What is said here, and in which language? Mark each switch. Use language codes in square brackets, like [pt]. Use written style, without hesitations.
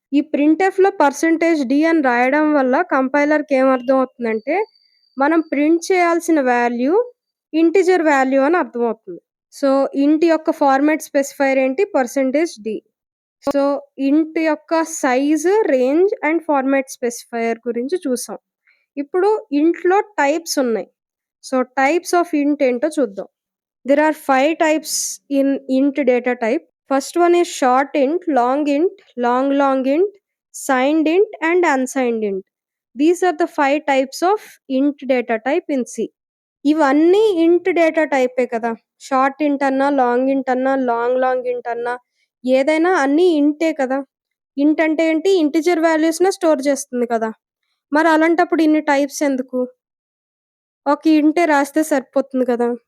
[te] ఈ ప్రింట్ఎఫ్‌లో %d అని రాయడం వల్ల కంపైలర్‌కి ఏమర్థం అవుతుందంటే మనం ప్రింట్ చేయాల్సిన వాల్యూ ఇంటిజర్ వాల్యూ అని అర్థమవుతుంది. సో, ఇంట్ యొక్క ఫార్మాట్ స్పెసిఫైయర్ ఏంటి? %d. సో, ఇంట్ యొక్క size, range and format specifier గురించి చూసాం. ఇప్పుడు ఇంట్‌లో టైప్స్ ఉన్నాయి. సో, టైప్స్ ఆఫ్ ఇంట్ ఏంటో చూద్దాం. [en] There are 5 types in int data type. First one is short int, long int, signed int and unsigned int. These are the 5 types of int data type in C. [te] ఇవన్నీ ఇంట్ data టైపే కదా! Short ఇంట్ అన్నా, long ఇంట్ అన్నా, long ఇంట్ అన్నా ఏదైనా అన్నీ ఇంటే కదా! ఇంట్ అంటే ఏంటి? ఇంటిజర్ వాల్యూస్‌నే స్టోర్ చేస్తుంది కదా! మరి అలాంటప్పుడు ఇన్ని టైప్స్ ఎందుకు? ఒక ఇంటే రాస్తే సరిపోతుంది కదా!